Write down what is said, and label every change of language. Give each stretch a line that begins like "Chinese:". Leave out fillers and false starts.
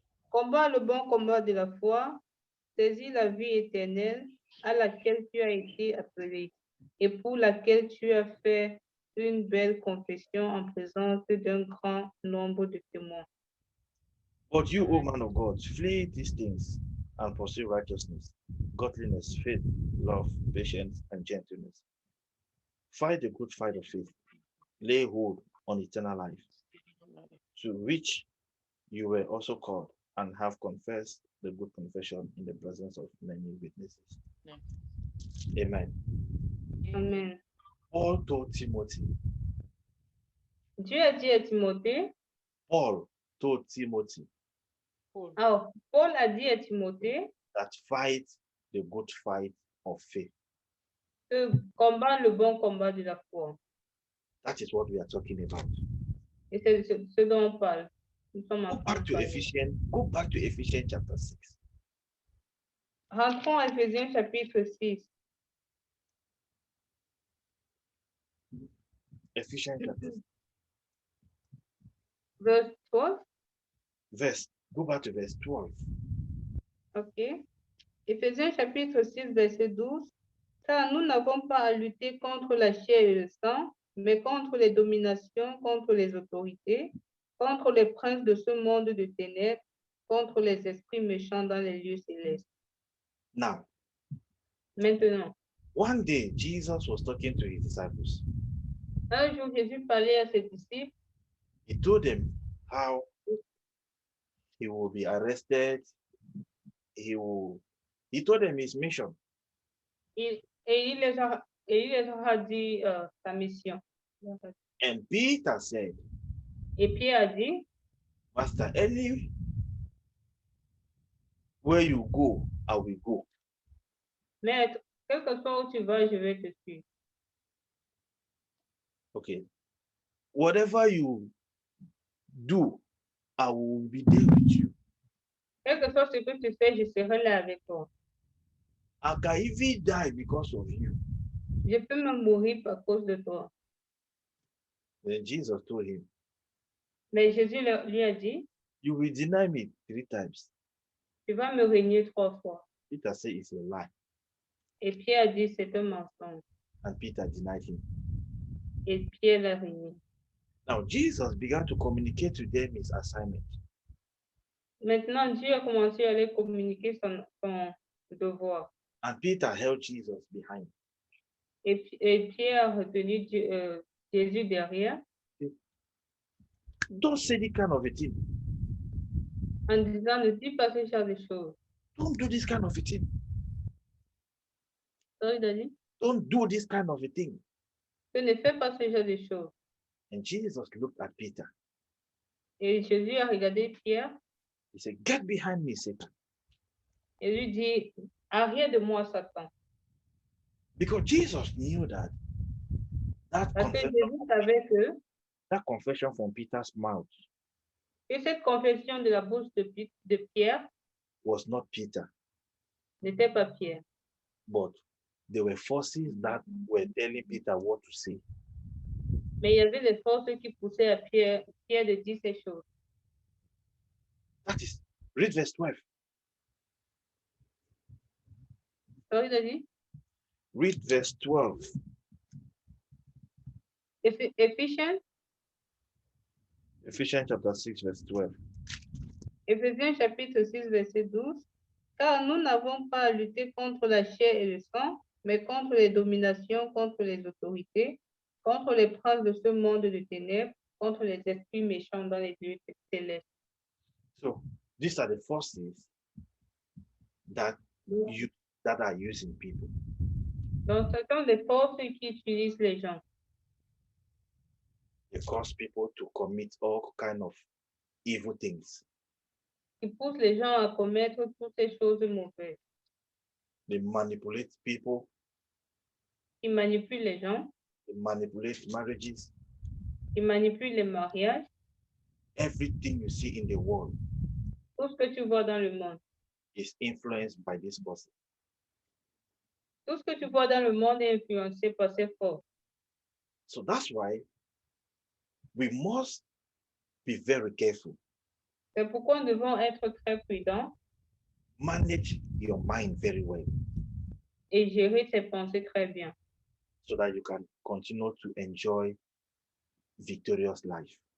French: Combat le bon combat de la foi, saisis la vie éternelle à laquelle tu as été appelé et pour laquelle tu as fait une belle confession en présence d'un grand nombre de témoins.
English: But you, O man of God, flee these things and pursue righteousness, godliness, faith, love, patience, and gentleness. Fight the good fight of faith. Lay hold on eternal life, to which you were also called and have confessed the good confession in the presence of many witnesses. Amen. Amen. Paul told Timothy,
French: Dieu a dit à Timothée,
English: Paul told Timothy
French: alors Paul a dit à Timothée
English: that fight the good fight of faith.
French: que combat le bon combat de la foi.
English: That is what we are talking about.
French: Et c'est ce dont on parle. Nous sommes en
English: Go
French: train
English: back
French: de
English: to
French: parler.
English: Ephesians. Go back to Ephesians chapter 6.
French: Rentrons à Éphésiens chapitre 6.
English: Ephesians chapter 6. Verse 12. Go back to verse 12. OK.
French: Éphésiens chapitre 6, verset 12. Car nous n'avons pas à lutter contre la chair et le sang, mais contre les dominations, contre les autorités, contre les princes de ce monde de ténèbres, contre les esprits méchants dans les lieux célestes.
English: Now,
French: Maintenant,
English: one day Jesus was talking to his disciples.
French: un jour, Jésus parlait à ses disciples.
English: He told them how he will be arrested. He told them his mission.
French: Et il les a dit sa mission.
English: And Peter said,
French: Et Pierre a dit,
English: Master, anywhere you go, I will go.
French: Maître, quel que soit où tu vas, je vais te suivre.
English: Okay. Whatever you do, I will be there with you.
French: Quel que soit ce que tu fais, je serai là avec toi.
English: I can even die because of you.
French: Je peux me mourir à cause de toi.
English: Then Jesus told him,
French: Mais Jésus lui a dit,
English: you will deny me 3 times.
French: tu vas me régner 3 fois.
English: Peter said it's a lie.
French: Et Pierre a dit, c'est un mensonge.
English: And Peter denied him.
French: Et Pierre l'a régné.
English: Now, Jesus began to communicate to them his assignment.
French: Maintenant, Dieu a commencé à aller communiquer son devoir.
English: And Peter held Jesus behind.
French: Et Pierre a retenu Jésus derrière
English: Don't say this kind of a thing.
French: en disant, ne dis pas ce genre de choses.
English: Don't do this kind of a thing.
French: Donc, il a dit,
English: Don't do this kind of a thing.
French: tu ne fais pas ce genre de choses.
English: And Jesus looked at Peter.
French: Et Jésus a regardé Pierre
English: He said, get behind me, Satan.
French: et lui dit, arrière de moi, Satan.
English: Because Jesus knew that
French: Parce que Jésus savait que
English: that confession from Peter's mouth
French: cette confession de la bouche de Pierre
English: was not Peter,
French: n'était pas Pierre.
English: but there were forces that were telling Peter what to say.
French: Mais il y avait des forces qui poussaient à Pierre de dire ces choses.
English: That is, read verse 12.
French: Donc, il a dit,
English: Read verse 12. Ephesians Ephesians chapter 6, verse 12.
French: Éphésiens chapitre 6, verset 12. Car nous n'avons pas à lutter contre la chair et le sang, mais contre les dominations, contre les autorités, contre les princes de ce monde de ténèbres, contre les esprits méchants dans les lieux célestes.
English: So these are the forces that are using people.
French: Donc, ce sont des forces qui utilisent les gens.
English: They cause people to commit all kind of evil things.
French: Qui poussent les gens à commettre toutes ces choses mauvaises.
English: They manipulate people.
French: Qui manipulent les gens.
English: They manipulate marriages.
French: Qui manipulent les mariages.
English: Everything you see in the world
French: Tout ce que tu vois dans le monde.
English: is influenced by this person.
French: Tout ce que tu vois dans le monde est influencé par ces forces.
English: So that's why we must be very careful.
French: C'est pourquoi nous devons être très prudents.
English: Manage your mind very well.
French: Et gérer ses pensées très bien.
English: So that you can continue to enjoy victorious life.